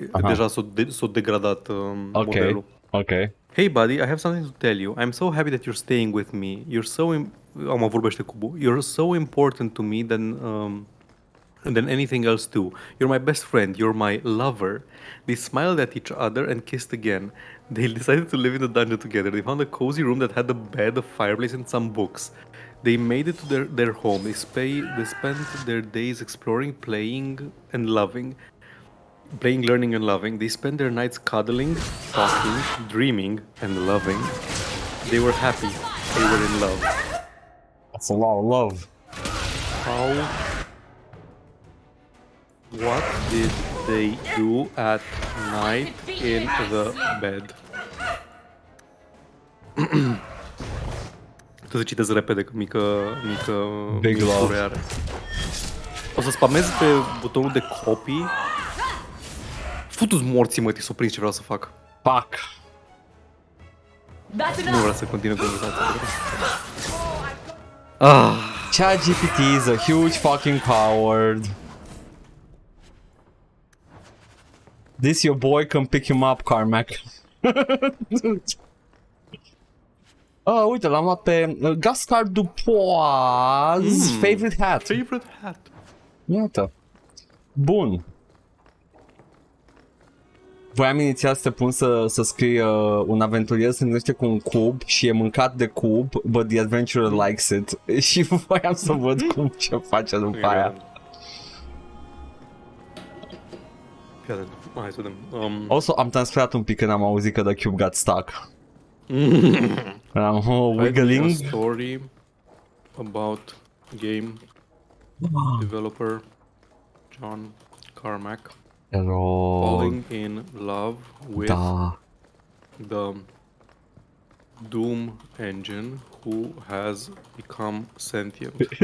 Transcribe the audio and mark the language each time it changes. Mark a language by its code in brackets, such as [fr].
[ro] Deja s-a degradat modelul. [en] Okay. "Hey buddy, I have something to tell you. I'm so happy that you're staying with me. You're so [ro] vorbește cubul. [en] You're so important to me than anything else too. You're my best friend. You're my lover." They smiled at each other and kissed again. They decided to live in the dungeon together. They found a cozy room that had a bed, a fireplace, and some books. They made it to their home. They spent their days exploring, playing, and loving. Playing, learning, and loving. They spent their nights cuddling, talking, dreaming, and loving. They were happy. They were in love. That's a lot of love. What did they do at night in the bed? [ro] Tu să citesc repede, că mică [en] Big love. [ro] are. O să spamez pe butonul de copy. Futu-ți morții, mă, s-o prins ce vreau să fac. [en] Fuck. [ro] Nu vreau să continui conversația. [en] ChatGPT is a huge fucking coward. This your boy, come pick him up, Carmack. [ro] Uite, l-am luat pe Gascar Dupois [en] favorite hat. Favorite hat. [ro] Iată. Bun. Voiam inițial să te pun să scrii un aventurier se întâlnește cu un cub și e mâncat de cub, [en] but the adventurer likes it. [ro] Și voiam să văd ce face după aia. Hai să vedem. Also, am transpirat un pic când am auzit că [en] the cube got stuck. I'm wiggling. A story about game developer John Carmack falling in love with the Doom engine who has become sentient.